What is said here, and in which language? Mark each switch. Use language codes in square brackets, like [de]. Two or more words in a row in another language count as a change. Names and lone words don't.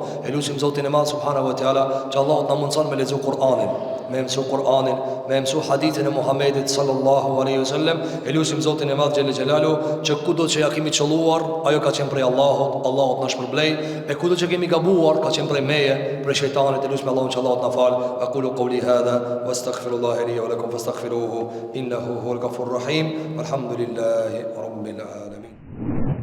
[sq] Elusim Zotin e Madh [ar] سبحانه وتعالى [sq] që Allahu na mundson me lexu Kur'anin, me mësu Kur'anin, me mësu hadithin e Muhamedit [ar] صلى الله عليه وسلم. [sq] Elusim Zotin e Madh xhelaluhu që kudo që ja kemi çolluar, ajo ka qenë prej Allahut, Allahu na shpërblej, e kudo që kemi gabuar ka qenë prej meje, prej shejtanit. Elusim Allahun që Allahu na fal. [ar] أقول قولي هذا وأستغفر الله لي ولكم فاستغفروه إنه هو الغفور الرحيم. والحمد لله رب العالمين.